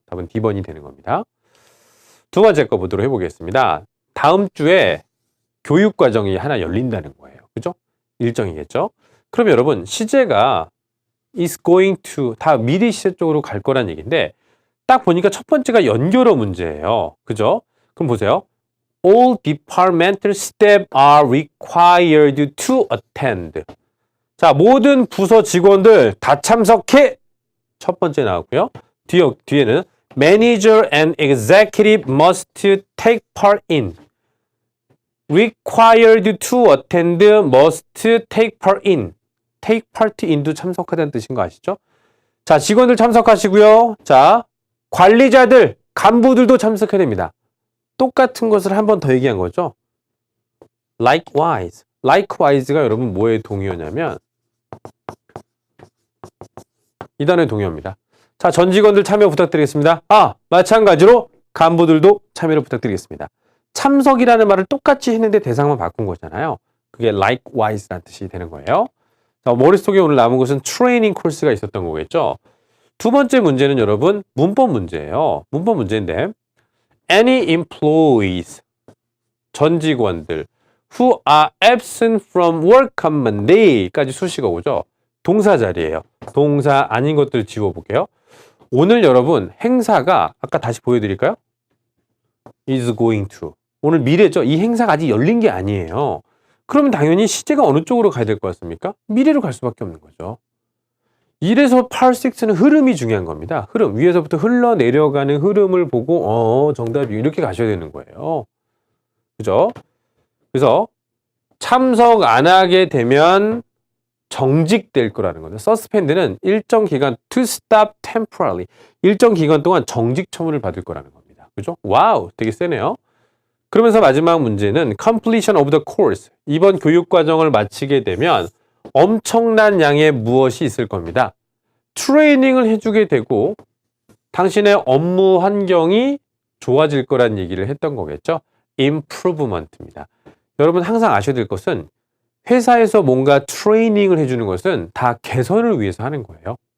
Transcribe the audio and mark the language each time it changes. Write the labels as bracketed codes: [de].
[ko] 답은 D번이 되는 겁니다. 두 번째 거 보도록 해보겠습니다. 다음 주에 교육과정이 하나 열린다는 거예요. 그죠? 일정이겠죠? 그럼 여러분, 시제가 is going to 다 미래 시제 쪽으로 갈 거란 얘기인데 딱 보니까 첫 번째가 연결어 문제예요. 그죠? 그럼 보세요. [en] All departmental staff are required to attend. [ko] 자, 모든 부서 직원들 다 참석해! 첫 번째 나왔고요. [en] 뒤에는 Manager and executive must take part in. Required to attend, must take part in. [ko] take part in도 참석하다는 뜻인 거 아시죠? 자, 직원들 참석하시고요. 자, 관리자들, 간부들도 참석해야 됩니다. 똑같은 것을 한 번 더 얘기한 거죠. [en] Likewise. [ko] Likewise가 여러분 뭐의 동의어냐면 이 단어의 동의어입니다. 자, 전 직원들 참여 부탁드리겠습니다. 마찬가지로 간부들도 참여를 부탁드리겠습니다. 참석이라는 말을 똑같이 했는데 대상만 바꾼 거잖아요. 그게 likewise라는 뜻이 되는 거예요. 자, 머릿속에 오늘 남은 것은 트레이닝 코스가 있었던 거겠죠. 두 번째 문제는 여러분 문법 문제예요. 문법 문제인데 Any employees, 전 직원들 [en] who are absent from work on Monday까지 [ko] 수식어 오죠. 동사 자리예요. 동사 아닌 것들 지워볼게요. 오늘 여러분 행사가 아까 다시 보여드릴까요? [en] is going to. [ko] 오늘 미래죠. 이 행사가 아직 열린 게 아니에요. 그러면 당연히 시제가 어느 쪽으로 가야 될 것 같습니까? 미래로 갈 수밖에 없는 거죠. 이래서 part 6는 흐름이 중요한 겁니다. 흐름. 위에서부터 흘러내려가는 흐름을 보고 정답이 이렇게 가셔야 되는 거예요. 그죠? 그래서 참석 안 하게 되면 정직될 거라는 거죠. suspend는 일정 기간 [en] to stop temporarily. [ko] 일정 기간 동안 정직 처분을 받을 거라는 겁니다. 그죠? 와우, 되게 세네요. 그러면서 마지막 문제는 [en] completion of the course. [ko] 이번 교육 과정을 마치게 되면 엄청난 양의 무엇이 있을 겁니다. 트레이닝을 해주게 되고 당신의 업무 환경이 좋아질 거란 얘기를 했던 거겠죠. improvement입니다. 여러분 항상 아셔야 될 것은 회사에서 뭔가 트레이닝을 해주는 것은 다 개선을 위해서 하는 거예요.